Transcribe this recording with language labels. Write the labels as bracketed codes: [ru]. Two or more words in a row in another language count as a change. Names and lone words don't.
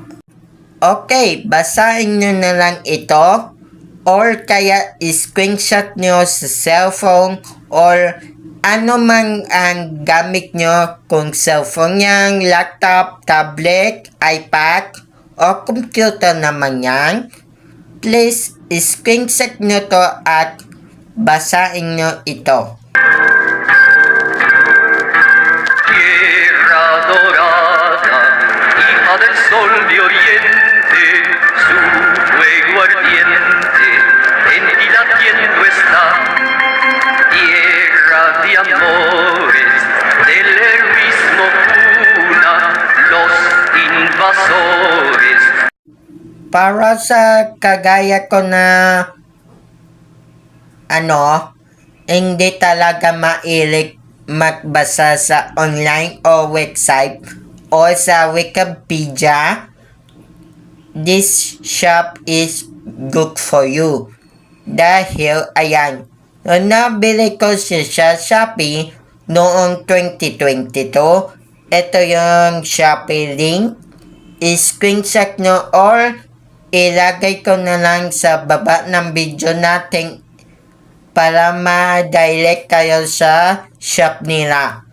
[tl] Okay, basahin nyo na lang ito or kaya screenshot nyo sa cellphone or ano man ang gamit nyo, kung cellphone yan, laptop, tablet, iPad, o computer naman yan. Please, screenshot nyo to at basahin nyo ito. [es] Tierra dorada, hija del sol de oriente, su fuego ardiente, en ti latiendo está. Tierra de amores, del heroísmo cuna, los invasores. [tl] Para sa kagaya ko na hindi talaga mailig magbasa sa online o website o sa Wikipedia, [en] this shop is good for you. [tl] Dahil, ayan, nung nabili ko siya sa Shopee noong 2022, ito yung Shopee link. I-screenshot nyo or ilagay ko na lang sa baba ng video natin para ma-direct kayo sa shop nila.